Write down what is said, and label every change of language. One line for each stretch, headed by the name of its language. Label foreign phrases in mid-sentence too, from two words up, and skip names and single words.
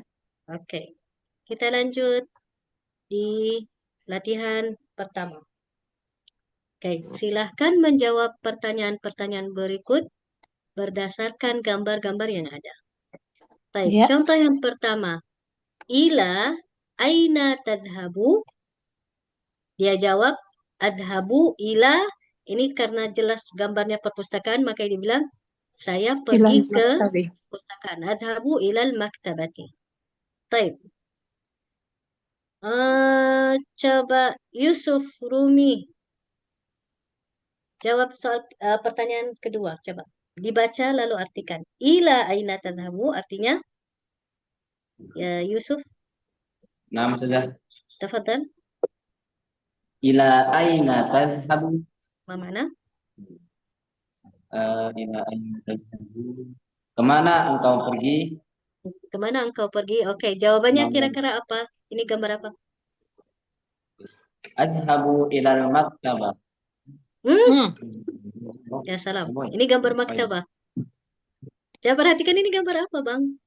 Indonesian: Oke. Kita lanjut di latihan pertama. Oke, silahkan menjawab pertanyaan-pertanyaan berikut berdasarkan gambar-gambar yang ada. Baik, Ya. contoh yang pertama.
Arabic: إلى أين تذهب?
Indonesian: Dia jawab,
Arabic: أذهب إلى.
Indonesian: Ini karena jelas gambarnya perpustakaan, maka dia bilang, saya pergi
Arabic: Ilal
Indonesian: ke
Arabic: maktabi.
Indonesian: perpustakaan.
Arabic: أذهب إلى المكتبة.
Indonesian: Baik. Coba Yusuf Rumi jawab soal pertanyaan kedua. Coba dibaca lalu artikan.
Arabic: إلى أين تذهب
Indonesian: artinya ya Yusuf, Nama sudah.
Arabic: tafadhal. إلى أين تذهب?
Indonesian: Ma mana?
Arabic: إلى أين تذهب?
Indonesian: Kemana engkau pergi? Kemana engkau pergi? Oke, jawabannya Kemana? kira-kira apa? Ini gambar apa?
Arabic: أذهب إلى المكتبة. يا سلام.
Indonesian: Ini gambar maktabah. Coba perhatikan ini gambar apa, Bang?